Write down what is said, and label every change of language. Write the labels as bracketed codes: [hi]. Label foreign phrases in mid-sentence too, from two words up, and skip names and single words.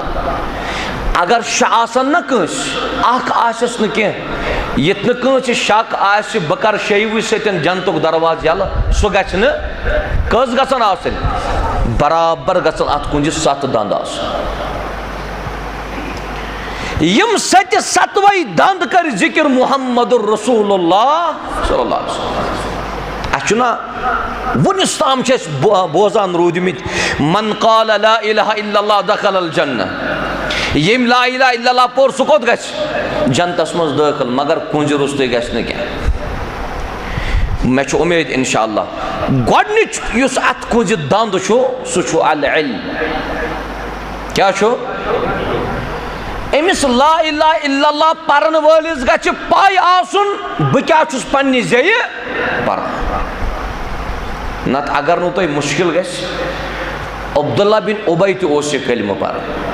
[ks] اگر شےٚ آسن نہ کٲنٛسہِ اکھ آسٮ۪س نہٕ کینٛہہ، ییٚتہِ نہٕ کٲنٛسہِ شک آسہِ بہٕ کرٕ شیٚیوٕے سۭتۍ جنتُک درواز یلہٕ سُہ گژھِ نہٕ کٔژ گژھن آسٕنۍ برابر گژھن اتھ کُنجہِ 7 دنٛد آسٕنۍ یِم 7 دنٛد کٔرۍ ذکر [ar] محمد رسول اللہ صلی اللہ علیہ وسلم [ks] اَسہِ چھُنا وُنیُس تام چھِ أسۍ بوزان روٗدمٕتۍ [ar] من قال لا الہ الا اللہ دخل الجنہ [ks] ییٚمۍ [ar] لا الہ الا اللہ [ks] پوٚر سُہ کوٚت گژھِ جنتس منٛز دٲخل مگر کُنجہِ روٚستُے گژھِ نہٕ کینٛہہ مےٚ چھُ اُمید [ar] انشاء اللہ [ks] گۄڈنِچ یُس اتھ کُنجہِ دنٛد چھُ سُہ چھُ العلم کیٛاہ چھُ أمِس [ar] لا الہ الا اللہ [ks] پرن وٲلِس گژھِ پاے آسُن بہٕ کیٛاہ چھُس پننہِ زیٚیہِ پران نتہٕ اگر نہٕ تۄہہِ مُشکل گژھِ عبداللہ بن اُبے تہِ اوس یہِ کلمہٕ پران